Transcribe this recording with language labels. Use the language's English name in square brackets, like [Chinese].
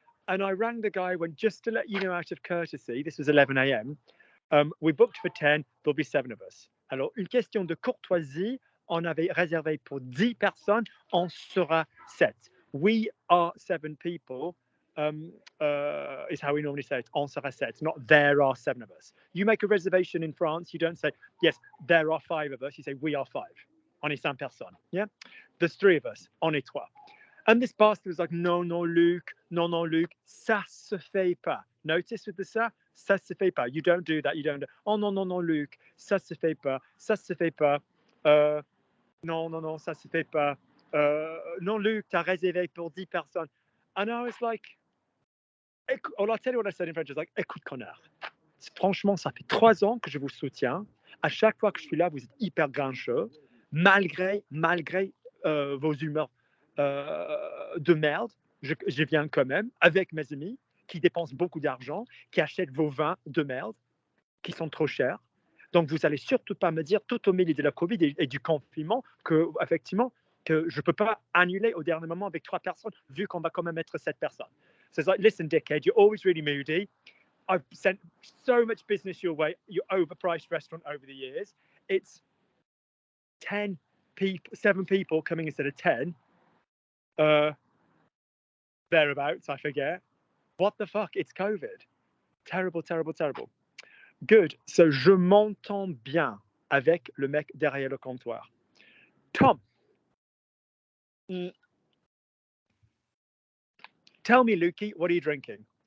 [English] And I rang the guy when, just to let you know, out of courtesy, this was 11 a.m., we booked for 10, there'll be 7 of us. [French] Alors, une question de courtoisie, on avait réservé pour 10 personnes, on sera 7. [English] We are 7 people, is how we normally say it, [French] on sera 7, [English] not there are 7 of us. You make a reservation in France, you don't say, yes, there are 5 of us, you say, we are 5. [French] On est 5 personnes, [English] yeah? There's 3 of us, [French] on est 3. [English] And this bastard was like, [French] non, Luc, ça se fait pas. [English] Notice with the [French] ça se fait pas. [English] You don't do that, you don't do. [French] Oh non, Luc, ça se fait pas, ça se fait pas. Non, ça se fait pas. Non, Luc, t'as réservé pour 10 personnes. [English] And I was like, I'll tell you what I said in French. I was like, [French] écoute, connard. Franchement, ça fait 3 ans que je vous soutiens. À chaque fois que je suis là, vous êtes hyper grincheux. Malgré vos humeurs de merde, je viens quand même avec mes amis qui dépensent beaucoup d'argent, qui achètent vos vins de merde, qui sont trop chers. Donc, vous allez surtout pas me dire, tout au milieu de la Covid et du confinement, que effectivement, que je peux pas annuler au dernier moment avec 3 personnes, vu qu'on va quand même être 7 personnes. [English] So it's like, listen, dickhead, you're always really moody. I've sent so much business your way, your overpriced restaurant over the years. It's 7 people coming instead of 10. Thereabouts, I forget. What the fuck? It's COVID. Terrible. Good. [French] So, je m'entends bien avec le mec derrière le comptoir. [English] Tom, tell me, Lukey, what are you drinking?